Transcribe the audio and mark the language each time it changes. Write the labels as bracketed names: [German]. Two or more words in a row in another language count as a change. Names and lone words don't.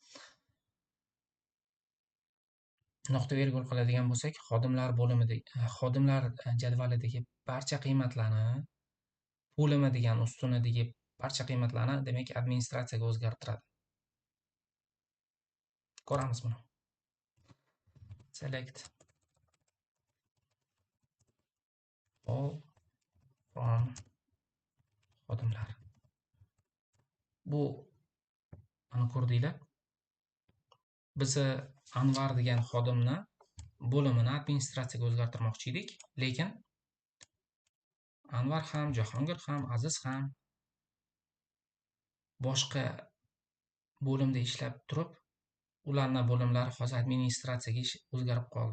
[Uzbek] Nuqta virgul qiladigan bo'lsak, xodimlar jadvalidagi barcha qiymatlarni, bo'limi degan ustunidagi barcha qiymatlarni demak administratsiyaga o'zgartiradi. Ko'ramiz buni. [English] Select all from xodimlar. [Uzbek] Bu ana ko'rdinglar. Biz Anvar degan xodimni bo'limini administratsiyaga o'zgartirmoqchi edik, lekin Anvar ham, Jahongir ham, Aziz ham boshqa bo'limda ishlab turib, ularning bo'limlari hozir administratsiyaga o'zgarib qoldi.